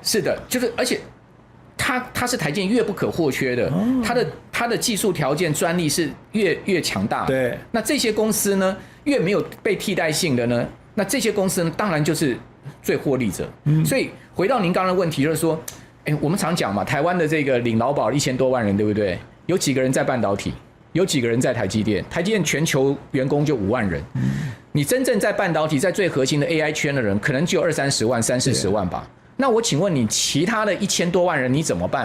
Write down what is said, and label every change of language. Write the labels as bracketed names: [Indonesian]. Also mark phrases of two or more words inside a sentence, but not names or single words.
[Chinese] 是的，就是而且它是台積電越不可或缺的，它的技術條件专利是越強大。对，那這些公司呢，越沒有被替代性的呢，那這些公司呢，當然就是最獲利者。所以回到您刚剛的問題，就是說，我們常講嘛，台灣的這個領勞保1000多萬人，對不對？有幾個人在半導體？有幾個人在台積電？台積電全球員工就5萬人。你真正在半導體，在最核心的 AI 圈的人，可能只有20-30萬、30-40萬吧。那我請問你，其他的1000多萬人你怎麼辦？